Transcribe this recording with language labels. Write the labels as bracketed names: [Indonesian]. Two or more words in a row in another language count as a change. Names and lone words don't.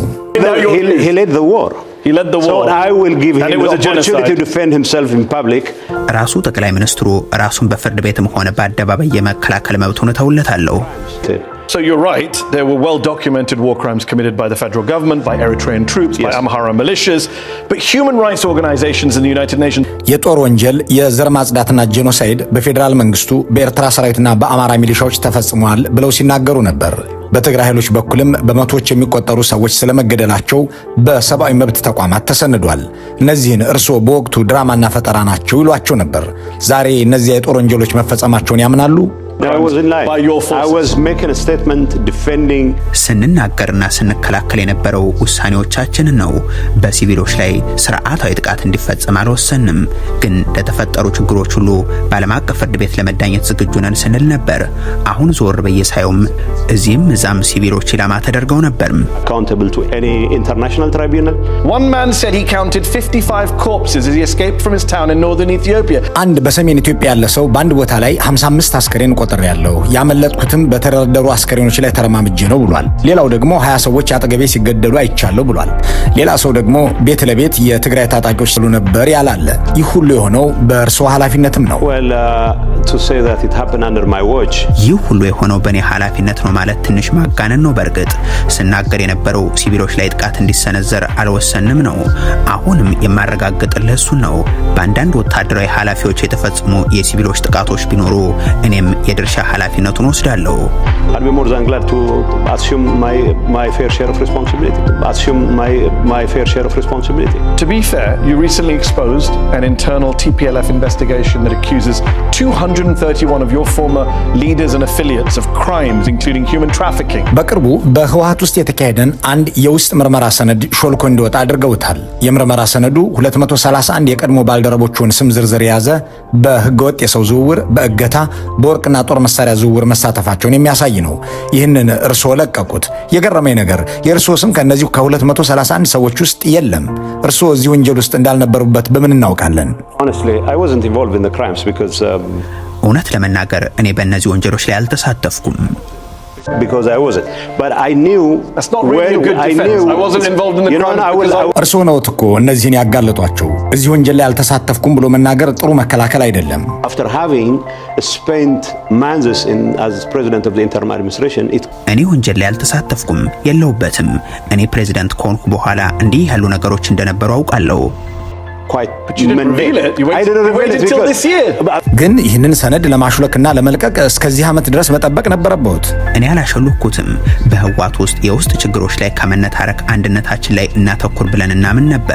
[English] He led the war. He led the war. So I will give him the opportunity to defend himself in public. [Amharic] ራሱ ጠቅላይ ሚኒስትሩ ራሱን በፍርድ ቤትም ሆነ በአደባባይ የመከላከል መብቱን ተውለታለሁ። [English] So you're right, there were well-documented war crimes committed by the federal government, by Eritrean troops, by Amhara militias, but human rights organizations in the United Nations. [Amharic] የጦር ወንጀል፣ የዘር ማጽዳትና ጄኖሳይድ በፌደራል መንግስቱ በኤርትራ ሰራዊትና በአማራ ሚሊሻዎች ተፈጽሟል ብለው ሲናገሩ ነበር። በትግራይ ኃይሎች በኩልም በመቶዎች የሚቆጠሩ ሰዎች ስለመገደላቸው በሰብአዊ መብት ተቋማት ተሰንዷል። እነዚህን እርሶ በወቅቱ ድራማና ፈጠራ ናቸው ይሏቸው ነበር። ዛሬ እነዚያ የጦር ወንጀሎች መፈጸማቸውን ያምናሉ? [English] crimes I wasn't lying. by your forces. I was making a statement defending. [Amharic] ስንናገርና ስንከላከል የነበረው ውሳኔዎቻችንን ነው። በሲቪሎች ላይ ስርዓታዊ ጥቃት እንዲፈጸም አልወሰንም፣ ግን ለተፈጠሩ ችግሮች ሁሉ በዓለም አቀፍ ፍርድ ቤት ለመዳኘት ዝግጁ ነን ስንል ነበር። አሁን ዞር በየሳዩም እዚህም እዛም ሲቪሎች ኢላማ ተደርገው ነበር። [English] Accountable to any international tribunal. One man said he counted 55 corpses as he escaped from his town in northern Ethiopia. [Amharic] አንድ በሰሜን ኢትዮጵያ ያለ ሰው በአንድ ቦታ ላይ 55 አስከሬን ቆጥሬያለሁ፣ ያመለጥኩትም በተደረደሩ አስከሬኖች ላይ ተረማምጄ ነው ብሏል። ሌላው ደግሞ 20 ሰዎች አጠገቤ ሲገደሉ አይቻለሁ ብሏል። ሌላ ሰው ደግሞ ቤት ለቤት የትግራይ ታጣቂዎች ስሉ ነበር ያላለ። ይህ ሁሉ የሆነው በእርሶ ኃላፊነትም ነው። [English] Well, to say that it happened under my watch. [Amharic] ይህ ሁሉ የሆነው በእኔ ኃላፊነት ነው ማለት ትንሽ ማጋነን ነው። በእርግጥ ስናገር የነበረው ሲቪሎች ላይ ጥቃት እንዲሰነዘር አልወሰንም ነው። አሁንም የማረጋግጥልህ እሱን ነው። በአንዳንድ ወታደራዊ ኃላፊዎች የተፈጸሙ የሲቪሎች ጥቃቶች ቢኖሩ እኔም የድርሻ ኃላፊነቱን ወስዳለሁ። [English] I'll be more than glad to assume my fair share of responsibility. Assume my fair share of responsibility. To be fair, you recently exposed an internal TPLF investigation that accuses 231 of your former leaders and affiliates of crimes including human trafficking. [Amharic] በቅርቡ በህወሓት ውስጥ የተካሄደን አንድ የውስጥ ምርመራ ሰነድ ሾልኮ እንዲወጣ አድርገውታል። የምርመራ ሰነዱ 231 የቀድሞ ባልደረቦቹን ስም ዝርዝር የያዘ በህገወጥ የሰው ዝውውር፣ በእገታ፣ በወርቅና ጦር መሳሪያ ዝውውር መሳተፋቸውን የሚያሳይ ነው። ይህንን እርስዎ ለቀቁት። የገረመኝ ነገር የእርስዎ ስም ከነዚህ ከ231 ሰዎች ውስጥ የለም። እርስዎ እዚህ ወንጀል ውስጥ እንዳልነበሩበት በምን እናውቃለን? [English] Honestly, I wasn't involved in the crimes because [Amharic] እውነት ለመናገር እኔ በእነዚህ ወንጀሎች ላይ አልተሳተፍኩም። [English] I wasn't. But I knew. That's not really a good defense. I wasn't involved in the crimes because I [Amharic] እርስዎ ነዎት እኮ እነዚህን ያጋለጧቸው። እዚህ ወንጀል ላይ አልተሳተፍኩም ብሎ መናገር ጥሩ መከላከል አይደለም። [English] After having spent months as president of the interim administration, [Amharic] እኔ ወንጀል ላይ አልተሳተፍኩም፣ የለውበትም። እኔ ፕሬዝዳንት ከሆንኩ በኋላ እንዲህ ያሉ ነገሮች እንደነበሩ አውቃለሁ። [English] But you didn't reveal it. You waited till this year. [Amharic] ግን ይህንን ሰነድ ለማሹለክና ለመልቀቅ እስከዚህ ዓመት ድረስ መጠበቅ ነበረበት። እኔ አላሸሉኩትም። በህወሓት ውስጥ የውስጥ ችግሮች ላይ ከመነታረክ አንድነታችን ላይ እናተኩር ብለን እናምን ነበር።